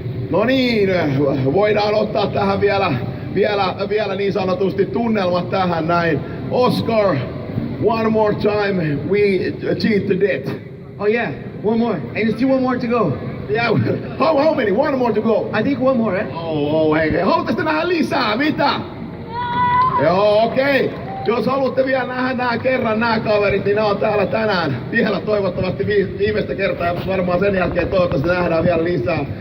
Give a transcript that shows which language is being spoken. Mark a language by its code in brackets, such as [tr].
[fi] No niin, voidaan ottaa tähän vielä niin sanotusti tunnelmat tähän näin. [en] Oscar, one more time, we cheat the debt. Oh yeah, one more. And there's still one more to go. Yeah, how many? One more to go. I think one more, right? [fi] Hei. Haluatteko nähdä lisää? Mitä? Joo, okei. Jos haluatte vielä nähdä nämä kaverit, niin ne on täällä tänään vielä toivottavasti viimeistä kertaa ja varmaan sen jälkeen toivottavasti nähdään vielä lisää.